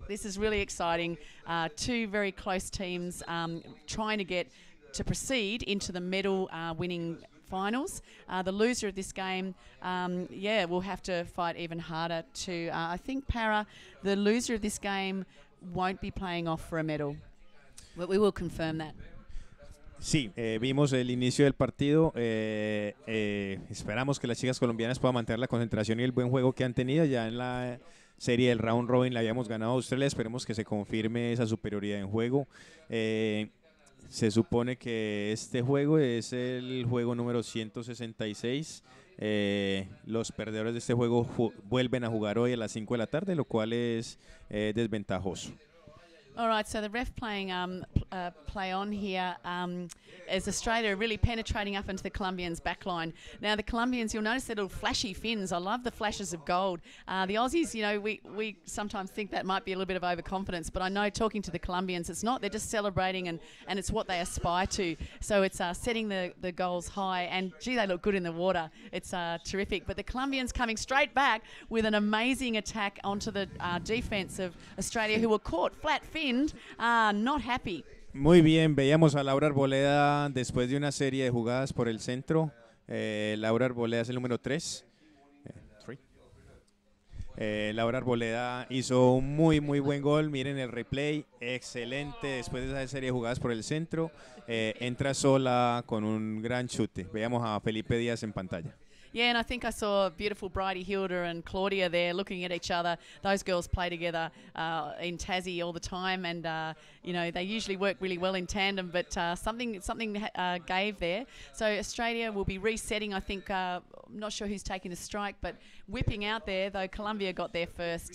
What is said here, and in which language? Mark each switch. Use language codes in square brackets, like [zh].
[en] This is really exciting. Two very close teams trying to get to proceed into the medal winning finals. The loser of this game, will have to fight even harder to, I think, Para, the loser of this game won't be playing off for a medal. But we will confirm that. [es] Sí, vimos el inicio del partido, esperamos que las chicas colombianas puedan mantener la concentración y el buen juego que han tenido. Ya en la serie del round robin la habíamos ganado a Australia, esperemos que se confirme esa superioridad en juego. Se supone que este juego es el juego número 166. Los perdedores de este juego vuelven a jugar hoy a las 5 de la tarde, lo cual es desventajoso. [en] All right, so the ref playing play on here as Australia really penetrating up into the Colombians' backline. Now the Colombians, you'll notice their little flashy fins. I love the flashes of gold. The Aussies, you know, we sometimes think that might be a little bit of overconfidence, but I know talking to the Colombians, it's not. They're just celebrating and it's what they aspire to. So it's setting the goals high, and gee, they look good in the water. It's terrific. But the Colombians coming straight back with an amazing attack onto the defense of Australia, who were caught flat-finned. Not happy. [es] Muy bien, veíamos a Laura Arboleda después de una serie de jugadas por el centro. Laura Arboleda es el número 3. Laura Arboleda hizo un muy buen gol, miren el replay, excelente después de esa serie de jugadas por el centro. Entra sola con un gran chute. Veamos a Felipe Díaz en pantalla. [en] Yeah, and I think I saw beautiful Bridie Hilda and Claudia there looking at each other. Those girls play together in Tassie all the time, and you know, they usually work really well in tandem, but something gave there. So Australia will be resetting, I think. I'm not sure who's taking the strike, but whipping out there, though Colombia got there first.